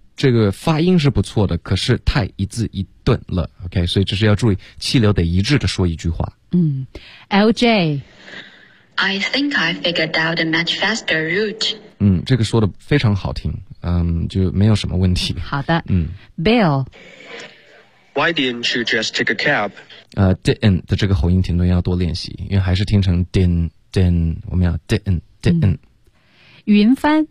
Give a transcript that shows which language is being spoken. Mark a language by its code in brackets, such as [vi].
[zh] 这个发音是不错的，可是太一字一顿了 ，OK， 所以这是要注意气流得一致的说一句话。 LJ， [en] I think I figured out the much faster route。 [zh] 这个说的非常好听，就没有什么问题。好的，Bill。 [en] Why didn't you just take a cab？ [zh] Didn't 的这个喉音停顿要多练习，因为还是听成 din， 我们要 din。云帆